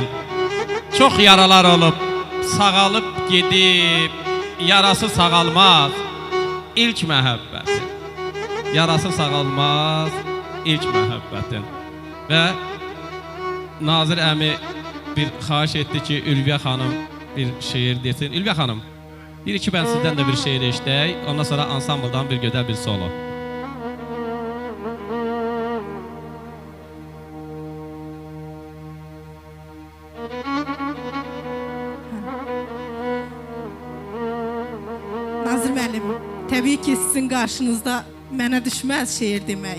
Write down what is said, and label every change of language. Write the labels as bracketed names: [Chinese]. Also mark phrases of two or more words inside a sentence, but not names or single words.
[Azerbaijani] Çox yaralar olub, sağalıb gedib. Yarası sağalmaz ilk məhəbbətin. Yarası sağalmaz ilk məhəbbətin. Və Nazir əmi bir xahiş etdi ki, Ülviyə xanım bir şiir desin. Ülviyə xanım, [Turkish] bir iki ben sizden de bir şiir eşitək. [Azerbaijani] Ondan sonra ansambldan bir gözəl bir solo. Nazır müəllim, təbii ki, sizin qarşınızda mənə düşməz şeir demək.